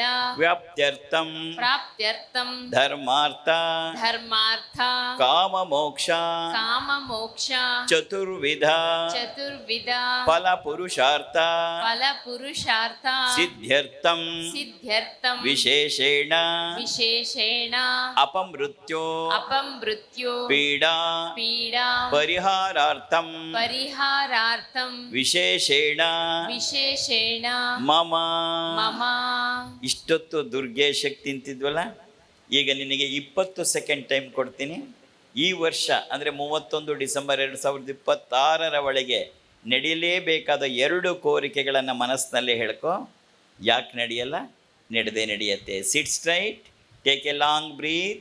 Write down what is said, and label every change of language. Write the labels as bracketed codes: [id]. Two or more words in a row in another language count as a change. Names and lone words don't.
[sa] ವ್ಯಾಪ್ತ್ಯರ್ಥಂ ಪ್ರಾಪ್ತ್ಯರ್ಥಂ ಧರ್ಮಾರ್ಥ ಧರ್ಮಾರ್ಥ ಕಾಮ ಮೋಕ್ಷ ಕಾಮ ಮೋಕ್ಷ ಚತುರ್ವಿಧ ಚತುರ್ವಿಧ ಫಲ ಪುರುಷಾರ್ಥ ಫಲ ಪುರುಷಾರ್ಥ ಸಿದ್ಧ್ಯರ್ಥಂ ಸಿದ್ಧ್ಯರ್ಥಂ ವಿಶೇಷೇಣ ವಿಶೇಷೇಣ ಅಪಮೃತ್ಯೋ ಅಪಮೃತ್ಯು ಪೀಡಾ ಪೀಡಾ ಪರಿಹಾರಾರ್ಥಂ ಪರಿಹಾರಾರ್ಥಂ ವಿಶೇಷೇಣ ವಿಶೇಷೇಣ ಮಮ. ಮಮ. [kn] ಇಷ್ಟೊತ್ತು ದುರ್ಗೆ ಶಕ್ತಿ ಅಂತಿದ್ವಲ್ಲ, ಈಗ ನಿನಗೆ 20 [en] second time [kn] ಕೊಡ್ತೀನಿ. ಈ ವರ್ಷ ಅಂದರೆ 31 ಡಿಸೆಂಬರ್ 2026 ಒಳಗೆ ನಡೆಯಲೇಬೇಕಾದ 2 ಕೋರಿಕೆಗಳನ್ನು ಮನಸ್ಸಿನಲ್ಲಿ ಹೇಳ್ಕೊ. ಯಾಕೆ ನಡೆಯಲ್ಲ? ನಡೆಯುತ್ತೆ. [en] sit straight, take a long breath.